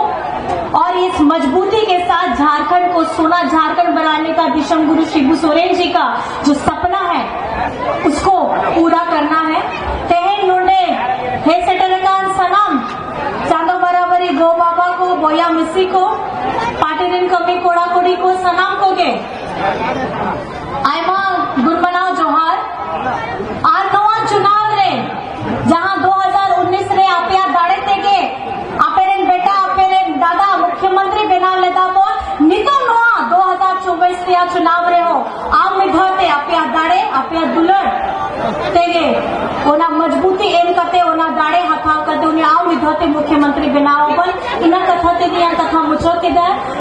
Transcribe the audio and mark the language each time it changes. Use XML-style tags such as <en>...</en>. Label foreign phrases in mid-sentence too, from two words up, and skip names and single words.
<hi>और इस मजबूती के साथ झारखंड को सोना झारखंड बनाने का दिशम गुरु शिबू सोरेन जी का जो सपना है उसको पूरा करना है।</hi> <sat>तेहन नोडे हे सेटरकान सनम चांदो बराबरी गो बाबा को, बोया मिस्सी को, पाटिरिन कमी कोड़ा कोड़ी को सलाम को गे आयमा गुनमनाव जोहार। आर नवा चुनाव रे जहां 2019 रे आपिया दाड़े तेगे आपेरेन बेटा आपेरेन दादा मुख्यमंत्री बनाव लेता पो नितो नवा 2024 रे चुनाव रे हो आम मिधते आपिया दाड़े आपिया दुलड़ तेगे ओना मजबूती एम कते ओना दाड़े हथाव कते उन्हें आम मिधते मुख्यमंत्री बनाव बन इना कथा ते दिया कथा मुचो के दे।</sat>